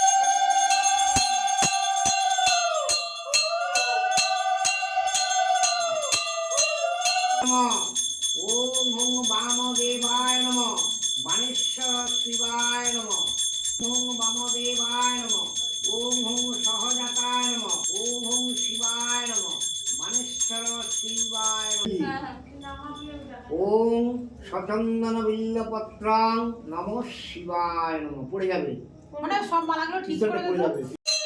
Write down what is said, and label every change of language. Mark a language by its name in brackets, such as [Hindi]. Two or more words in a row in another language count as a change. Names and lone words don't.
[Sanskrit] ওম নমঃ বামদেবায় নমঃ, বাণেশ্বর শিবায় নমঃ, ওম বামদেবায় নমঃ, ওম ওম সহজাতায় নমঃ, ওম ওম শিবায় নমঃ, বাণেশ্বর শিবায় নমঃ, ওম সচন্দন বিল্লপত্রং নমঃ শিবায় নমঃ। [Bangla] পড়ে যাবে, মানে সব মালাগুলো ঠিক করে দেবো।